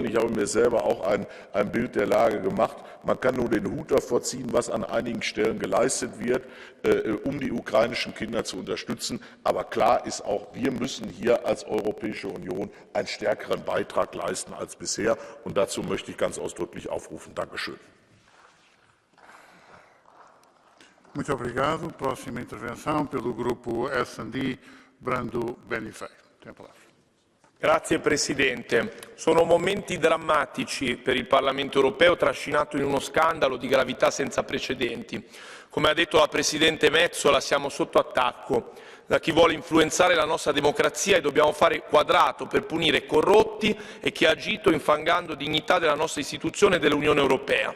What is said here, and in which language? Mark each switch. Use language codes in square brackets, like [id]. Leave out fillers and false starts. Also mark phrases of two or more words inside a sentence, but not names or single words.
[de] Ich habe mir selber auch ein Bild der Lage gemacht. Man kann nur den Hut davor ziehen, was an einigen Stellen geleistet wird, um die ukrainischen Kinder zu unterstützen. Aber klar ist auch, wir müssen hier als Europäische Union einen stärkeren Beitrag leisten als bisher. Und dazu möchte ich ganz ausdrücklich aufrufen. Dankeschön. [pt] Muito obrigado. Próxima intervenção pelo grupo S&D, Brando Benifei. Tem a palavra. [it] Grazie Presidente. Sono momenti drammatici per il Parlamento europeo, trascinato in uno scandalo di gravità senza precedenti. Come ha detto la Presidente Metsola, siamo sotto attacco da chi vuole influenzare la nostra democrazia e dobbiamo fare quadrato per punire corrotti e chi ha agito infangando dignità della nostra istituzione e dell'Unione Europea.